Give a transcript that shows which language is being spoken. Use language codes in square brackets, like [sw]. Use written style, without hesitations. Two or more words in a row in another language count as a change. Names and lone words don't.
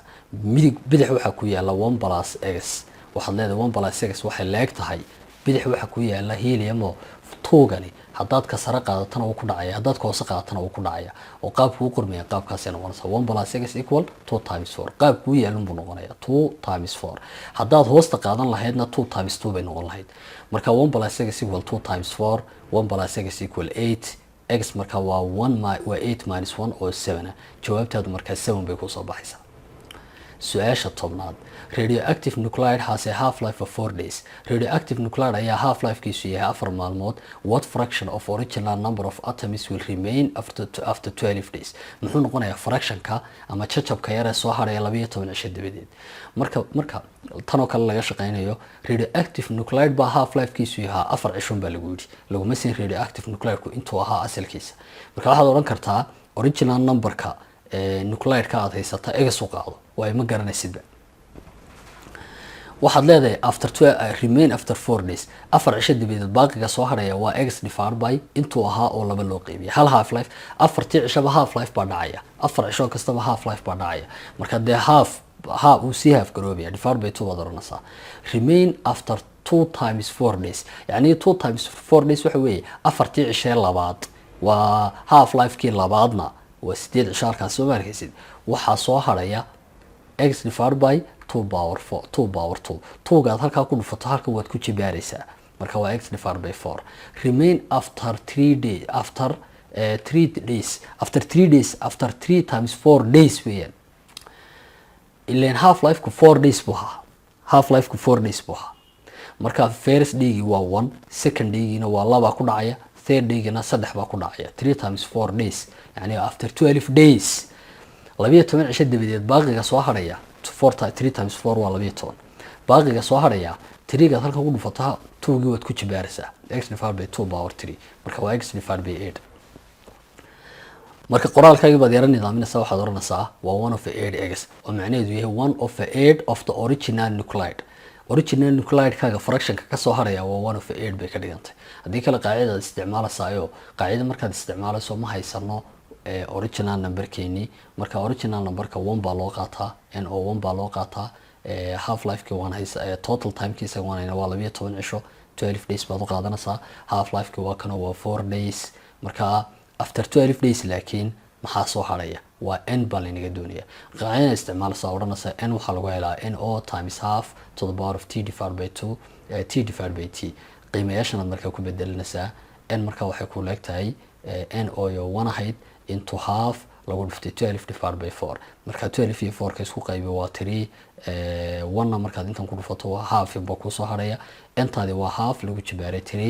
[so] bidix waxaa ku yaala [en] 1 plus x. [so] waxaad leedahay [en] 1 plus x [so] waxay leeg tahay bidix waxaa ku yaala helium oo tuugani haddaad ka sare qaadatana uu ku dhacaya, haddaad ka hoose qaadatana uu ku dhacaya. oo qaabku u qormaya qaabkaasay noqonaysaa [en] 1 plus x equal 2 times 4. [so] qaabku u yaalun buu noqonayaa [en] 2 times 4. [so] haddaad hoosta qaadan lahaydna [en] 2 times 2 [so] bay noqon lahayd. marka [en] 1 plus x equal 2 times 4, 1 plus x equal 8. [so] x marka waa [en] 8 minus 1 [so] oo 7. jawaabtaadu markaa 7 bay ku soo baxaysaa. su-aasha tobnaad [en] radioactive nuclide has a half-life of 4 days. radioactive nuclide [so] ayaa half-lifekiisu yahay 4 maalmood. [en] what fraction of original number of atoms will remain after 12 days? [so] muxuu noqonayaa fractionka ama jajabka yar ee soo haraya 12 cisho dabadeed. marka tan oo kale laga shaqeynayo [en] radioactive nuclide [so] baa half-lifekiisu yahay 4 cishon baa lagu yidhi. laguma siin radioactive nuclideku intuu ahaa asalkiisa. marka waxaad odhan kartaa original numberka nuclide-ka aad haysata egas u qaado waa ma garanaysidba. waxaad leedahay [en] remain after 4 days. [so] 4 cisho dabadeed baaqiga soo haraya waa [en] x divided by [so] intuu ahaa oo laba loo qeybiyay. hal half life 4 cishaba half life baa dhacaya. 4 cisho kastaba half life baa dhacaya. marka dee uu sii half garoobaya [en] divided by 2 [so] baad oranaysaa. [en] remain after 2 times 4 days [so] yani [en] 2 times 4 days [so] waxa weeye 4 cisho labaad waa half life kii labaadna waa 8 cisho halkaas soo markaysid. waxaa soo haraya [en] x divided by 2 power 2 [so] 2gaad halkaa ku dhufato halka waad ku jibaaraysaa. marka waa [en] x divided by 4. remain after 3 days after 3 days after 3 days after 3 times 4 days weeyaan. [so] ileen half life ku [en] 4 days [so] buu ahaa. half life ku [en] 4 days [so] buu ahaa. marka [en] first day [so] waa 1, [en] second day [so] waa 2 ku dhacaya, [en] third day [so] 3 baa ku dhacaya. [en] 3 times 4 days [so] yani [en] after 12 days [so] 12 cisho dabadeed baaqiga soo haraya [en] 3 times 4 [so] waa 12. baaqiga soo haraya 3gaad halka ku dhufataa 2gii waad ku jibaaraysaa. [en] x divided by 2 power 3 marka waa x divided by 8. [so] marka qoraalkaaga baad yaran nidaaminaysaa. waxaad oranaysaa waa [en] 1 of 8 x oo macnaheedu yahay 1 of 8 of the original nuclide. [so] original nuclide kaaga fractionka ka soo haraya waa 1 of 8 bay ka dhigantay. haddii kale qaacidada isticmaalaysayo qaacida markaad isticmaalayso ma haysano original numberkeeni. marka original numberka 1 baa loo qaataa, no1 baa loo qaataa. half life-ki waan haysa total time-kiisa waan waa 12 cisho [en] 12 days [so] baad u qaadanaysaa. half life-ki waa kana waa [en] 4 days. [so] marka [en] after 12 days [so] laakiin maxaa soo haraya waa n baa laynaga doonaya. qaacidada isticmaalaysaa odhanaysa n waxaa lagu helaa [en] no times half to the power of t divided by 2 t divided by t. [so] qiimayaashanaad markaa ku bedelinaysaa. n markaa waxay ku leegtahay n oo 1 ahayd into half lagu dhuftay [en] 12 divided by 4. [so] marka 12 iyo 4 ka isku qaybi waa 3. 1na markaad intan ku dhufato waa half ba ku soo haraya. intaadi waa half lagu jibaaray 3.